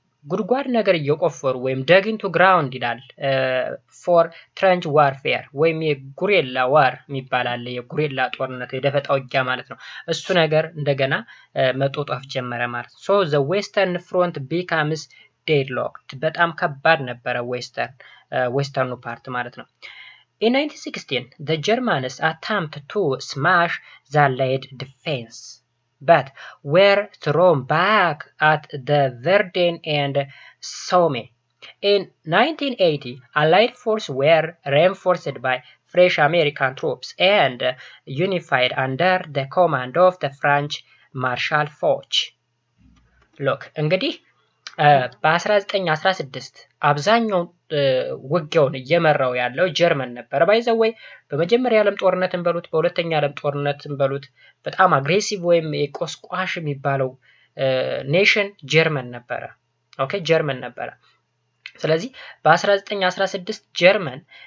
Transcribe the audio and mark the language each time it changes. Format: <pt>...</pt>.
<am>ጉድጓድ ነገር እየቆፈሩ ወይም ደግንቱ ግራውንድ ይላል ፎር ትረንች ዋርፌር ወይም የጉሬላ ዋር የሚባል አለ። የጉሬላ ጦርነት የደፈጣ ውጊያ ማለት ነው። እሱ ነገር እንደገና መጦጣፍ ጀመረ ማለት ነው።</am> <en>ሶ ዘ ዌስተርን ፍሮንት ቢካምስ ዴድሎክድ</en> <am>በጣም ከባድ ነበረ ዌስተርኑ ፓርት ማለት ነው።</am> <en>In 1916 the Germans attempted to smash the Allied defense but were thrown back at the Verdun and Somme. In 1980 Allied forces were reinforced by fresh American troops and unified under the command of the French Marshal Foch.</en> <am>Look እንግዲህ በ1916 አብዛኛው ውጊያውን እየመራው ያለው ጀርመን ነበር። ባይዘወይ በመጀመሪያ ዓለም ጦርነትን በሉት በሁለተኛ ዓለም ጦርነትን በሉት በጣም አግሬሲቭ ወይም የቆስቋሽ የሚባለው ኔሽን ጀርመን ነበረ። ኦኬ ጀርመን ነበረ። ስለዚህ በ1916 ጀርመን</am>